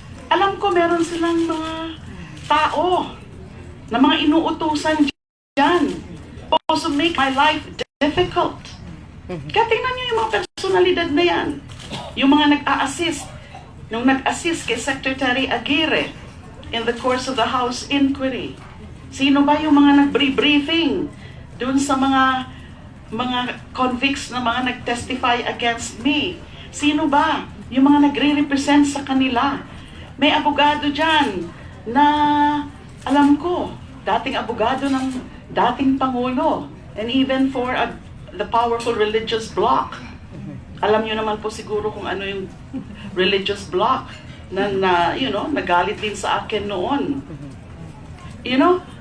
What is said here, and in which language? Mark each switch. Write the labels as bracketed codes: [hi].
[tl] Alam ko meron silang mga tao na mga inuutusan dyan. [en] Also make my life difficult. [tl] Kaya tingnan nyo yung mga personalidad na yan. Yung mga nag-a-assist. Nung nag-assist kay Secretary Aguirre [en] in the course of the House inquiry. [tl] Sino ba yung mga nag-briefing dun sa mga convicts na mga nag-testify against me? Sino ba yung mga nagre-represent sa kanila? May abogado dyan na alam ko, dating abogado ng dating Pangulo, [en] and even for the powerful religious bloc. [tl] Alam nyo naman po siguro kung ano yung religious bloc na nagalit din sa akin noon. [en] You know?